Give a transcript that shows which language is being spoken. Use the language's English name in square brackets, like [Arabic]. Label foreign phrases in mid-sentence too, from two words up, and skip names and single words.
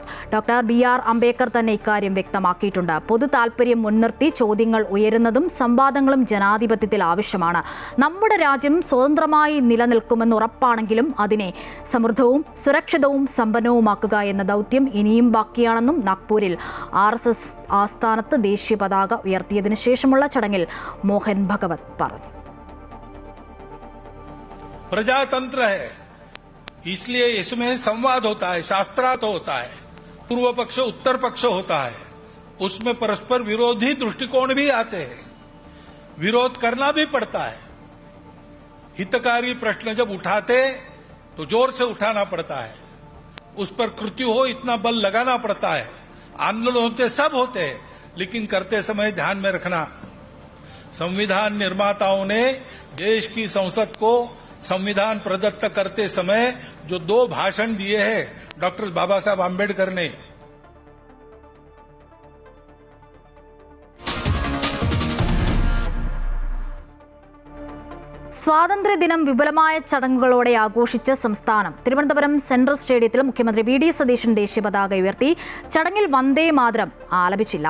[Malayalam] ഡോക്ടർ BR അംബേദ്കർ തന്നെ ഇക്കാര്യം വ്യക്തമാക്കിയിട്ടുണ്ട്. പൊതു താൽപര്യം മുൻനിർത്തി ചോദ്യങ്ങൾ ഉയരുന്നതും സംവാദങ്ങളും ജനാധിപത്യത്തിൽ ആവശ്യമാണ്. നമ്മുടെ രാജ്യം സ്വതന്ത്രമായി നിലനിൽക്കുമെന്ന് ഉറപ്പാണെങ്കിലും അതിനെ സമൃദ്ധവും സുരക്ഷിതവും സമ്പന്നവുമാക്കുക എന്ന ദൗത്യം ഇനിയും ബാക്കിയാണെന്നും നാഗ്പൂരിൽ RSS ആസ്ഥാനത്ത് ദേശീയ പതാക ഉയർത്തിയതിനു ശേഷമുള്ള ചടങ്ങിൽ മോഹൻ ഭഗവത് പറഞ്ഞു. [Hindi] प्रजातंत्र है, इसलिए इसमें संवाद होता है, शास्त्रार्थ होता है, पूर्व पक्ष उत्तर पक्ष होता है, उसमें परस्पर विरोधी दृष्टिकोण भी आते हैं, विरोध करना भी पड़ता है. हितकारी प्रश्न जब उठाते तो जोर से उठाना पड़ता है, उस पर कृत्य हो इतना बल लगाना पड़ता है. आंदोलन होते सब होते हैं, लेकिन करते समय ध्यान में रखना, संविधान निर्माताओं ने देश की संसद को संविधान प्रदत्त करते समय जो 2 भाषण दिए हैं डॉक्टर बाबा साहब आम्बेडकर ने, [Malayalam] സ്വാതന്ത്ര്യദിനം വിപുലമായ ചടങ്ങുകളോടെ ആഘോഷിച്ച സംസ്ഥാനം. തിരുവനന്തപുരം സെൻട്രൽ സ്റ്റേഡിയത്തിൽ മുഖ്യമന്ത്രി VD സതീശൻ ദേശീയ പതാക ഉയർത്തി. ചടങ്ങിൽ വന്ദേമാതരം ആലപിച്ചില്ല.